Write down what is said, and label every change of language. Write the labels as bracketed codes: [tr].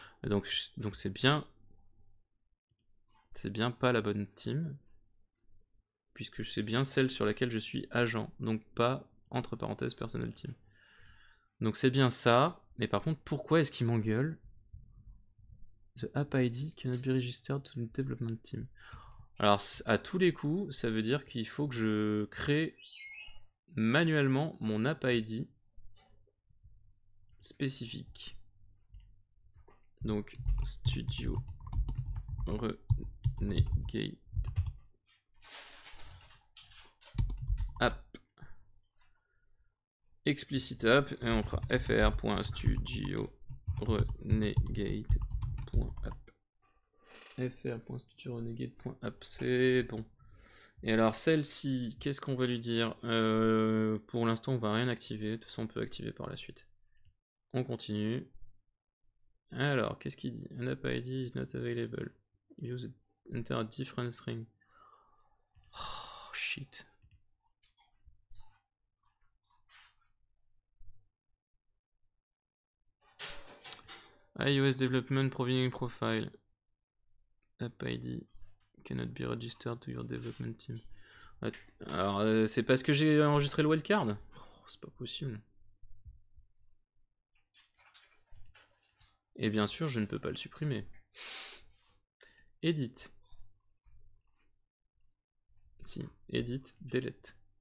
[fr] Donc c'est bien. C'est bien pas la bonne team. Puisque c'est bien celle sur laquelle je suis agent. Donc pas, entre parenthèses, personal team. Donc c'est bien ça. Mais par contre, pourquoi est-ce qu'il m'engueule? [en] The app ID cannot be registered to the development team. [fr] Alors, à tous les coups, ça veut dire qu'il faut que je crée manuellement mon app ID spécifique. Donc, studio renegade app explicit app et on fera fr.studiorenegade.app. fr.studiorenegade.app, c'est bon. Et alors celle-ci, qu'est-ce qu'on va lui dire? Pour l'instant, on va rien activer. De toute façon, on peut activer par la suite. On continue. Alors, qu'est-ce qu'il dit? [en] An app ID is not available. Use enter a different string. Oh, shit. iOS development provisioning profile. App ID cannot be registered to your development team. [fr] Alors, c'est parce que j'ai enregistré le wildcard? Oh, c'est pas possible. Et bien sûr, je ne peux pas le supprimer. [en] Edit. [fr] Si, edit, delete.